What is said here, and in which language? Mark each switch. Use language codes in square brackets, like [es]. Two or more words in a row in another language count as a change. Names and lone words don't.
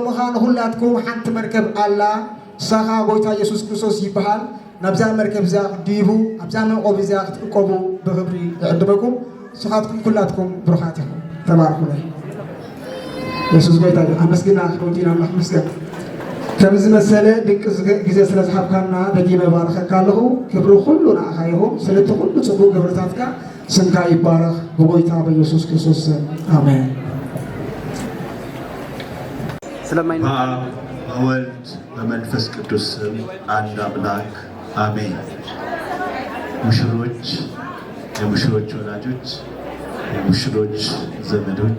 [ti] ኸ ንኩላትኩም ሓንቲ መርከብ ኣላ ሳኻ ጎይታ ኢየሱስ ክርስቶስ ይበሃል። ናብዛ መርከብ እዚኣ ክትድይቡ ኣብዛ መዕቆቢ እዚኣ ክትዕቆቡ ብክብሪ ይዕድመኩም። ንስኻትኩም ኩላትኩም ብሩኻት ኢኹም ተባርኹ። ኢየሱስ ጎይታ እዩ። ኣመስግና ወዲና ኣምላኽ ይመስገን። ከምዚ መሰለ ድንቂ ግዜ ስለ ዝሃብካና ደጊመ ባረኸካ ኣለኹ። ክብሪ ኩሉ ንዓኻ ይኹን። ስለቲ ኩሉ ፅቡቅ ግብርታትካ ስምካ ይባረኽ በጎይታ በኢየሱስ ክርስቶስ አሜን። [am] በወልድ በመንፈስ ቅዱስ አንድ አምላክ አሜን። ሙሽሮች፣ የሙሽሮች ወላጆች፣ የሙሽሮች ዘመዶች፣